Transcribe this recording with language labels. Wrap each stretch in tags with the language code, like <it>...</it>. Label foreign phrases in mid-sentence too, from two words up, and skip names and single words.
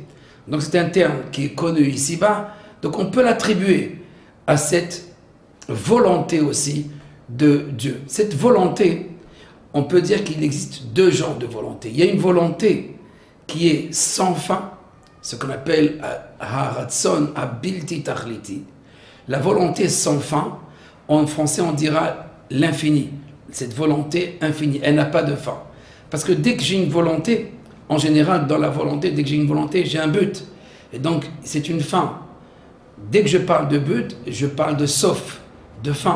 <fr>Donc c'est un terme qui est connu ici-bas. Donc on peut l'attribuer à cette volonté aussi de Dieu. Cette volonté, on peut dire qu'il existe 2 genres de volonté. Il y a une volonté qui est sans fin, ce qu'on appelle</fr> <he>הרצון הבלתי תכליתי,</he> <fr>la volonté sans fin. En français on dira l'infini, cette volonté infinie, elle n'a pas de fin. Parce que dès que j'ai une volonté, en général dans la volonté, dès que j'ai une volonté, j'ai un but. Et donc c'est une fin. Dès que je parle de but, je parle de sauf, de fin.</fr>